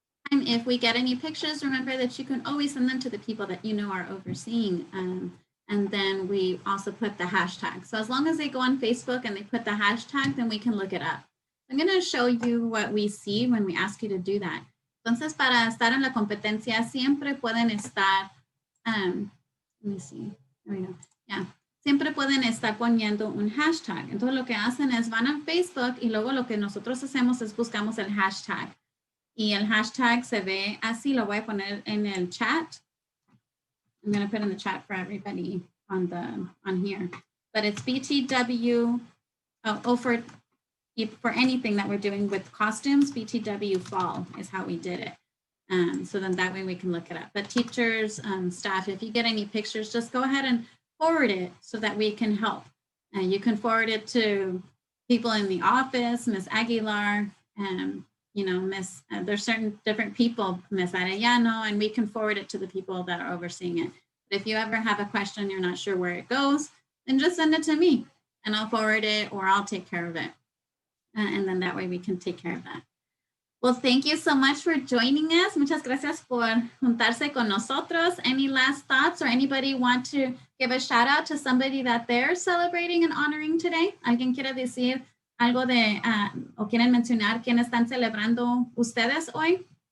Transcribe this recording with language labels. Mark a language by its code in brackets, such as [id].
[en] If we get any pictures, remember that you can always send them to the people that you know are overseeing. And then we also put the hashtag. So as long as they go on Facebook and they put the hashtag, then we can look it up. I'm going to show you what we see when we ask you to do that. [es] Entonces, para estar en la competencia, siempre pueden estar, [en] let me see, there we go. Yeah. [es] Siempre pueden estar poniendo un hashtag. Entonces, lo que hacen es van a Facebook y luego lo que nosotros hacemos es buscamos el hashtag. Y el hashtag se ve así, lo voy a poner en el chat. [en] I'm going to put in the chat for everybody on here. But it's BTW, for anything that we're doing with costumes, BTW fall is how we did it. So then that way we can look it up. But teachers, staff, if you get any pictures, just go ahead and forward it so that we can help. You can forward it to people in the office, Miss Aguilar, you know, there's certain different people, Miss Arellano, and we can forward it to the people that are overseeing it. But if you ever have a question, you're not sure where it goes, then just send it to me and I'll forward it or I'll take care of it. And then that way we can take care of that. Well, thank you so much for joining us. [es] Muchas gracias por juntarse con nosotros. [en] Any last thoughts or anybody want to give a shout out to somebody that they're celebrating and honoring today? [es] ¿Alguien quiere decir algo de, o quieren mencionar quién están celebrando ustedes hoy?